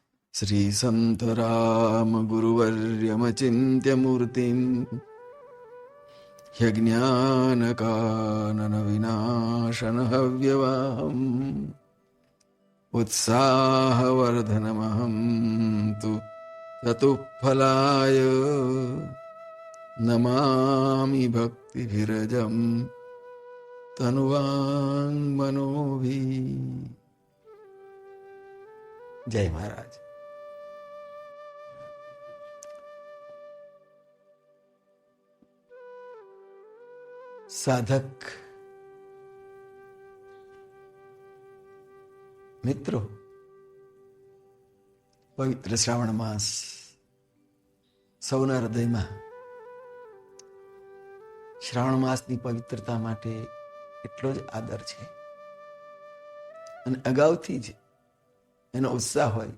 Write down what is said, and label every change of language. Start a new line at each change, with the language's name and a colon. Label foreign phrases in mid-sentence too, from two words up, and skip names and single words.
Sanskrit: श्रीसन्तरामगुरुवर्यमचिन्त्यमूर्तिम् ह्यज्ञानकाननविनाशनहव्यवाहम् उत्साहवर्धनमहं तु चतुःफलाय नमामि भक्तिभिरजं तनुवाङ्मनोभिः।
Hindi: जय महाराज।
Gujarati: સાધક મિત્રો, પવિત્ર શ્રાવણ માસ સૌના હૃદયમાં શ્રાવણ માસની પવિત્રતા માટે એટલો જ આદર છે અને અગાઉથી જ એનો ઉત્સાહ હોય.